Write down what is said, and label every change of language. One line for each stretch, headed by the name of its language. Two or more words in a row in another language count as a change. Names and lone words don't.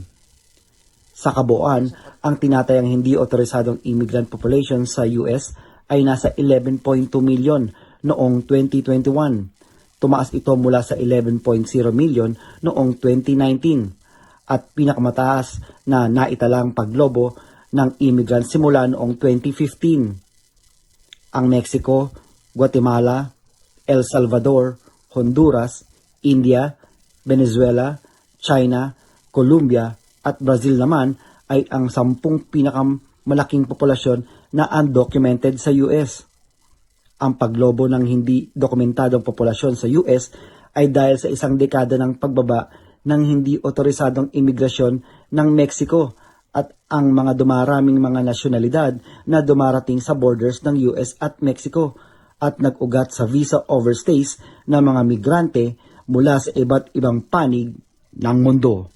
Filipino: Sa kabuuan, ang tinatayang hindi otorisadong
English: immigrant population
Filipino: sa US ay nasa 11.2 million noong 2021. Tumaas ito mula sa 11.0 million noong 2019 at pinakamataas na naitalang paglobo ng immigrant simula noong 2015. Ang Mexico, Guatemala, El Salvador, Honduras, India, Venezuela, China, Colombia at Brazil naman ay ang 10 pinakamalaking populasyon na undocumented sa US. Ang paglobo ng hindi dokumentadong populasyon sa US ay dahil sa isang dekada ng pagbaba ng hindi otorisadong imigrasyon ng Mexico at ang mga dumaraming mga nasyonalidad na dumarating sa borders ng US at Mexico at nag-ugat sa
English: visa overstays
Filipino: ng mga migrante mula sa iba't ibang panig ng mundo.